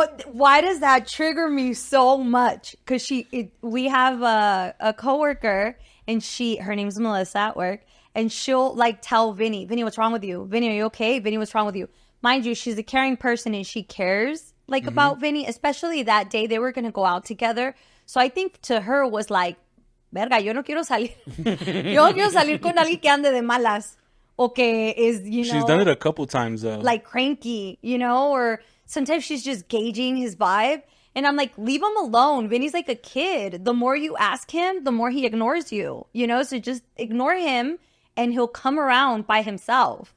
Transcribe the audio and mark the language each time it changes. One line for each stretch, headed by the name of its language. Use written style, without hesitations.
English: Why does that trigger me so much? Because we have a coworker and her name's Melissa at work, and she'll like tell Vinny, what's wrong with you? Vinny, are you okay? Vinny, what's wrong with you? Mind you, she's a caring person and she cares like about Vinny, especially that day they were going to go out together. So I think to her was like,
Spanish: verga, yo no quiero salir. Yo no quiero salir con alguien que ande de malas. O que is,
English: She's done it a couple times though. Like cranky, or sometimes she's just gauging his vibe. And I'm like, leave him alone. Vinny's like a kid. The more you ask him, the more he ignores you, so just ignore him and he'll come around by himself.